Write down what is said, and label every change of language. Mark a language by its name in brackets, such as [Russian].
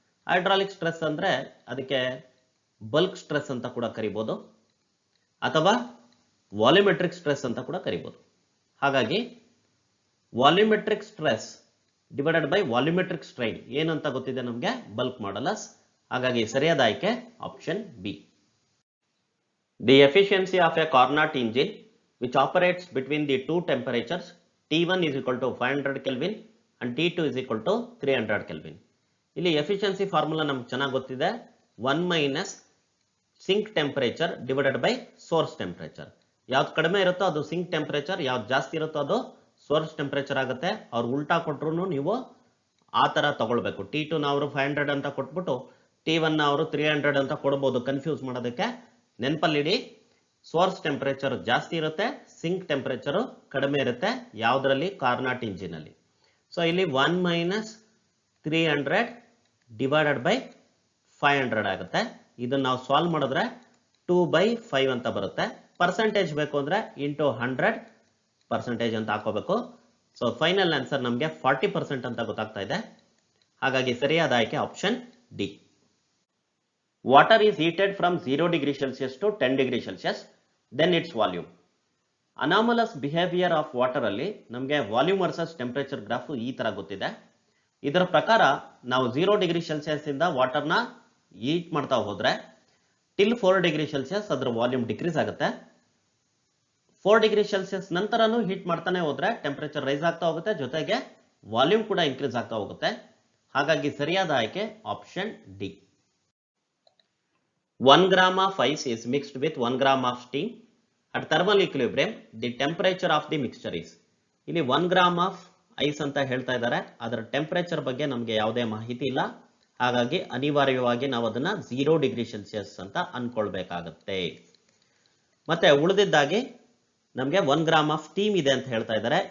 [Kannada] Hydraulic stress ಅಂದ್ರೆ ಅದಕ್ಕೆ bulk stress ಅಂತ ಕೂಡ ಕರಿಬಹುದು ಅಥವಾ ವಾಲ್ಯೂಮೆಟ್ರಿಕ್ ಸ್ಟ್ರೆಸ್ ಅಂತ ಕೂಡ ಕರಿಬಹುದು. ಹಾಗಾಗಿ volumetric stress divided by volumetric strain ಏನಂತ ಗೊತ್ತಿದೆ ನಮಗೆ? Bulk modulus. ಹಾಗಾಗಿ ಸರಿಯಾದ ಆಯ್ಕೆ option B. [English] The efficiency of a Carnot engine which operates between the two temperatures T1 is equal to 500 Kelvin and T2 is equal to 300 Kelvin. [Kannada] ಇಲ್ಲಿ efficiency formula ನಮ್ಗೆ ಚೆನ್ನಾಗಿ ಗೊತ್ತಿದೆ [English] 1 minus sink temperature divided by source temperature. [Kannada] ಯಾವ್ದು ಕಡಿಮೆ ಇರುತ್ತೋ ಅದು sink temperature, ಯಾವ್ದು ಜಾಸ್ತಿ ಇರುತ್ತೋ ಅದು source temperature ಆಗುತ್ತೆ. ಅವ್ರು ಉಲ್ಟಾ ಕೊಟ್ರು ನೀವು ಆ ತರ ತಗೊಳ್ಬೇಕು. T2 ನ ಅವರು 500 ಅಂತ ಕೊಟ್ಬಿಟ್ಟು T1 ನ ಅವರು 300 ಅಂತ ಕೊಡಬಹುದು ಕನ್ಫ್ಯೂಸ್ ಮಾಡೋದಕ್ಕೆ. ನೆನಪಲ್ಲಿಡಿ ಸೋರ್ಸ್ ಟೆಂಪರೇಚರ್ ಜಾಸ್ತಿ ಇರುತ್ತೆ, ಸಿಂಕ್ ಟೆಂಪರೇಚರ್ ಕಡಿಮೆ ಇರುತ್ತೆ ಯಾವುದರಲ್ಲಿ ಕಾರ್ನಾಟ್ ಇಂಜಿನ್ ಅಲ್ಲಿ. ಸೊ ಇಲ್ಲಿ 1 ಮೈನಸ್ 300 ಡಿವೈಡೆಡ್ ಬೈ 500 ಆಗುತ್ತೆ. ಇದನ್ನ ನಾವು ಸಾಲ್ವ್ ಮಾಡಿದ್ರೆ 2/5 ಅಂತ ಬರುತ್ತೆ. ಪರ್ಸೆಂಟೇಜ್ ಬೇಕು ಅಂದ್ರೆ ಇಂಟು 100% ಅಂತ ಹಾಕೋಬೇಕು. ಸೊ ಫೈನಲ್ ಆನ್ಸರ್ ನಮಗೆ 40% ಅಂತ ಗೊತ್ತಾಗ್ತಾ ಇದೆ. ಹಾಗಾಗಿ ಸರಿಯಾದ ಆಯ್ಕೆ option D. [English] Water is heated from 0 degree Celsius to 10 degree Celsius, then its volume. [Kannada] Anomalous behavior of water ಅಲ್ಲಿ ನಮಗೆ ವಾಲ್ಯೂಮ್ ವರ್ಸಸ್ ಟೆಂಪರೇಚರ್ ಗ್ರಾಫ್ ಈ ತರ ಗೊತ್ತಿದೆ. ಇದರ ಪ್ರಕಾರ ನಾವು 0 ಡಿಗ್ರಿ ಸೆಲ್ಸಿಯಸ್ ಇಂದ ವಾಟರ್ನ ಹೀಟ್ ಮಾಡ್ತಾ ಹೋದ್ರೆ ಟಿಲ್ 4 ಡಿಗ್ರಿ ಸೆಲ್ಸಿಯಸ್ ಅದರ ವಾಲ್ಯೂಮ್ ಡಿಕ್ರೀಸ್ ಆಗುತ್ತೆ. 4 ಡಿಗ್ರಿ ಸೆಲ್ಸಿಯಸ್ ನಂತರನೂ ಹೀಟ್ ಮಾಡ್ತಾನೆ ಹೋದ್ರೆ ಟೆಂಪರೇಚರ್ ರೈಸ್ ಆಗ್ತಾ ಹೋಗುತ್ತೆ, ಜೊತೆಗೆ ವಾಲ್ಯೂಮ್ ಕೂಡ ಇನ್ಕ್ರೀಸ್ ಆಗ್ತಾ ಹೋಗುತ್ತೆ. ಹಾಗಾಗಿ ಸರಿಯಾದ ಆಯ್ಕೆ option D. [English] 1 gram of ice is mixed with 1 gram of steam. At thermal equilibrium, the temperature of the mixture is. [Kannada] ಇಲ್ಲಿ [English] 1 gram of ice [Kannada] ಅಂತ ಹೇಳ್ತಾ ಇದ್ದಾರೆ. ಅದರ ಟೆಂಪರೇಚರ್ ಬಗ್ಗೆ ನಮಗೆ ಯಾವುದೇ ಮಾಹಿತಿ ಇಲ್ಲ. ಹಾಗಾಗಿ ಅನಿವಾರ್ಯವಾಗಿ ನಾವು ಅದನ್ನ 0 ಡಿಗ್ರಿ ಸೆಲ್ಸಿಯಸ್ ಅಂತ ಅನ್ಕೊಳ್ಬೇಕಾಗತ್ತೆ. ಮತ್ತೆ ಉಳಿದಿದ್ದಾಗಿ ನಮಗೆ 1 ಗ್ರಾಮ್ ಆಫ್ ಸ್ಟೀಮ್ ಇದೆ ಅಂತ ಹೇಳ್ತಾ ಇದ್ದಾರೆ.